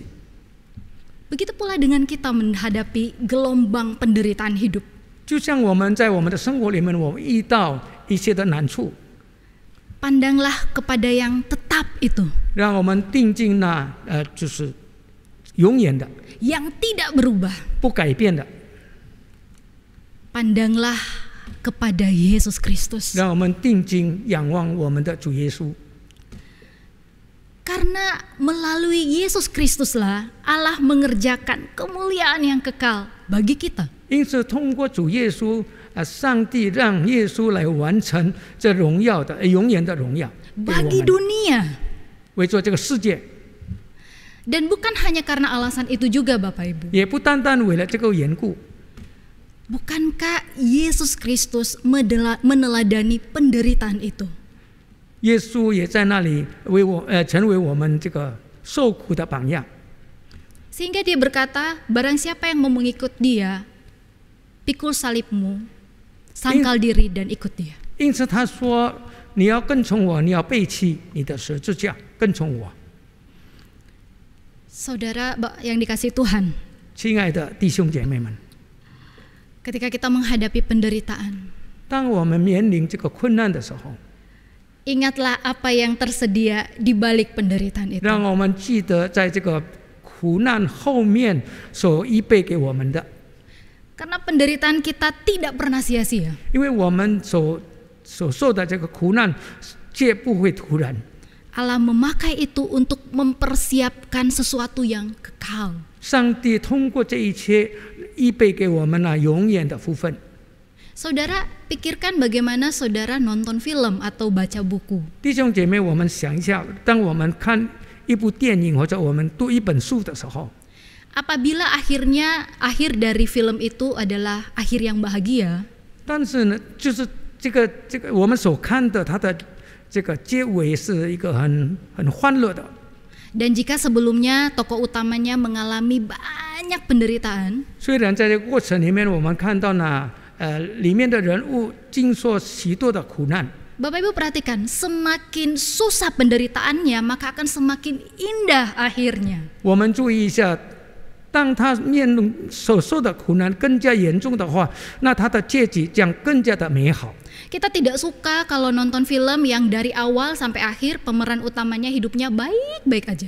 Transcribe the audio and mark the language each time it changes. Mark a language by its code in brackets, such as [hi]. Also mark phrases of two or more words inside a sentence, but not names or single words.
[id] Begitu pula dengan kita menghadapi gelombang penderitaan hidup. [zh] 就像我们在我们的生活里面，我们遇到一些的难处， [id] Pandanglah kepada yang tetap itu, [zh] 让我们定睛那就是永远的、 [id] yang tidak berubah. [zh] 不改变的， [id] Pandanglah kepada Yesus Kristus. [zh] 让我们定睛仰望我们的主耶稣。 [id] Karena melalui Yesus Kristuslah Allah mengerjakan kemuliaan yang kekal bagi kita. [zh] 因此，通过主耶稣上帝让耶稣来完成这荣耀的永远的荣耀， [id] Bagi dunia. [zh] 为做这个世界， [id] Dan bukan hanya karena alasan itu juga Bapak Ibu. [zh] 也不单单为了这个缘故。 [id] Bukankah Yesus Kristus meneladani penderitaan itu? [zh] 耶稣也在那里成为我们这个受苦的榜样。 [id] Sehingga dia berkata, barang siapa yang mau mengikut dia, pikul salibmu, sangkal diri dan ikut dia. [zh] 因此他说：“你要跟从我，你要背弃你的十字架，跟从我。” [id] Saudara yang dikasihi Tuhan, [zh] 亲爱的弟兄姐妹们， [id] ketika kita menghadapi penderitaan, [zh] 当我们面临这个困难的时候， [id] ingatlah apa yang tersedia di balik penderitaan itu. [zh] 让我们记得在这个苦难后面所预备给我们的， [id] Karena penderitaan kita tidak pernah sia-sia. [zh] 因为我们所受的这个苦难， 戒不会突然。 [id] Allah memakai itu untuk mempersiapkan sesuatu yang kekal. [zh] 上帝通过这一切预备给我们永远的福分。 [id] Saudara, pikirkan bagaimana saudara nonton film atau baca buku. [zh] 弟兄姐妹，我们想一下，当我们看一部电影或者我们读一本书的时候， [id] Apabila akhir dari film itu adalah akhir yang bahagia, [zh] 但是呢，就是这个我们所看的它的这个结尾是一个很欢乐的。 [id] dan jika sebelumnya tokoh utamanya mengalami banyak penderitaan, [zh] 虽然在这个过程里面，我们看到呢，里面的人物经受许多的苦难。 [id] Bapak Ibu perhatikan, semakin susah penderitaannya, maka akan semakin indah akhirnya. [zh] 我们注意一下，当他面临所受的苦难更加严重的话，那他的结局将更加的美好。 [id] Kita tidak suka kalau nonton film yang dari awal sampai akhir pemeran utamanya hidupnya baik-baik aja.